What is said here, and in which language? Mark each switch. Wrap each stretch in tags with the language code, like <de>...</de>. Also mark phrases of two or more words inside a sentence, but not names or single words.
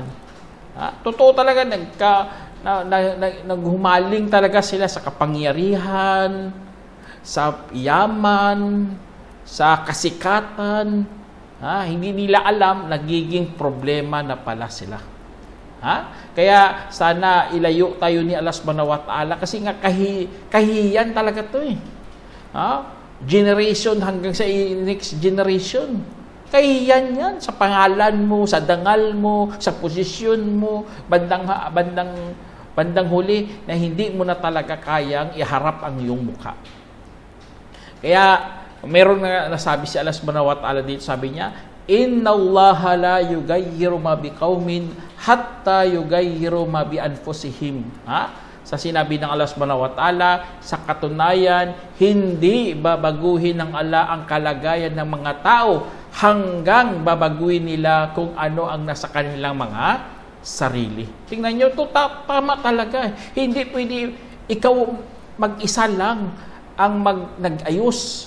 <tl>Totoo talaga, naghumaling talaga sila sa kapangyarihan, sa yaman, sa kasikatan. Hindi nila alam, nagiging problema na pala sila. Kaya sana ilayo tayo ni Allah</tl> <ar>subhanahu wa ta'ala</ar> <tl>kasi nga kahiyan talaga to generation hanggang sa</tl> <en>next generation.</en> <tl>Kahiyan yan sa pangalan mo, sa dangal mo, sa posisyon mo, bandang huli na hindi mo na talaga kayang iharap ang iyong mukha. Kaya meron na nasabi si Allah</tl> <ar>subhanahu wa ta'ala</ar> <tl>dito, sabi niya,</tl> <ar>إن الله لا يغير ما بقوم حتى يغيروا ما بأنفسهم.</ar> <tl>Sa sinabi ng Allah</tl> <ar>subhanahu wa ta'ala,</ar> <tl>sa katunayan, hindi babaguhin ng Allah ang kalagayan ng mga tao hanggang babaguhin nila kung ano ang nasa kanilang mga sarili. Tingnan nyo, ito tama talaga. Hindi pwede ikaw mag-isa lang ang nag-ayos.</tl>